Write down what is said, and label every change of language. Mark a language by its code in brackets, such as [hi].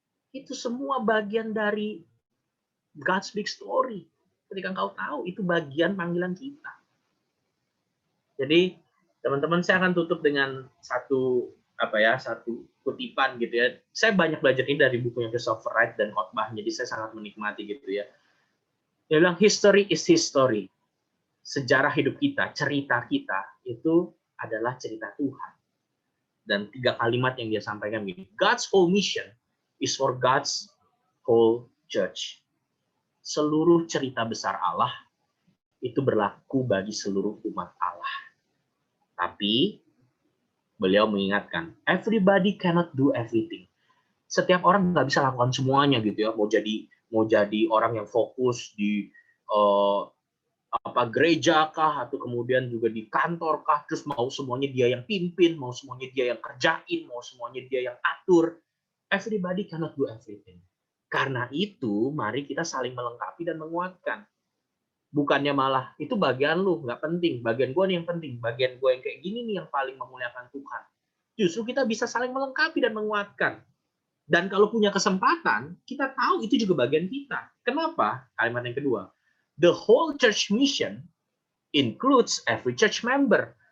[id] Itu semua bagian dari [en] God's big story. [id] Ketika engkau tahu, itu bagian panggilan kita. Jadi, teman-teman, saya akan tutup dengan satu kutipan gitu ya. Saya banyak belajar ini dari bukunya Christopher Wright dan khotbah, jadi saya sangat menikmati gitu ya. Dia bilang, [en] history is history. [id] Sejarah hidup kita, cerita kita, itu adalah cerita Tuhan. Dan 3 kalimat yang dia sampaikan begini, [en] God's whole mission is for God's whole church. [id] Seluruh cerita besar Allah itu berlaku bagi seluruh umat Allah. Tapi beliau mengingatkan, [en] everybody cannot do everything. [id] Setiap orang nggak bisa lakukan semuanya gitu ya. Mau jadi orang yang fokus di gereja kah, atau kemudian juga di kantor kah, terus mau semuanya dia yang pimpin, mau semuanya dia yang kerjain, mau semuanya dia yang atur. [en] Everybody cannot do everything. [id] Karena itu, mari kita saling melengkapi dan menguatkan. Bukannya malah, itu bagian lu, nggak penting. Bagian gue nih yang penting. Bagian gue yang kayak gini nih yang paling memuliakan Tuhan. Justru kita bisa saling melengkapi dan menguatkan. Dan kalau punya kesempatan, kita tahu itu juga bagian kita. Kenapa? Kalimat yang kedua. [en] The whole church mission includes every church member.